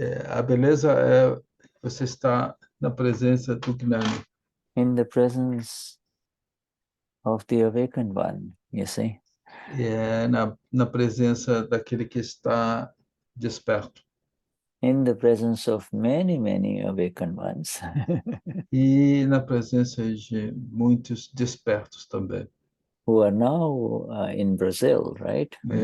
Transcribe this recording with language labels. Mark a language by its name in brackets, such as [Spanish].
[Portuguese] A beleza é você estar na presença do Gnani. [English] In the presence of the awakened one, you see. [Portuguese] Na presença daquele que está desperto. [English] In the presence of many awakened ones. [Portuguese] E na presença de muitos despertos também. [English] Who are now in Brazil, right?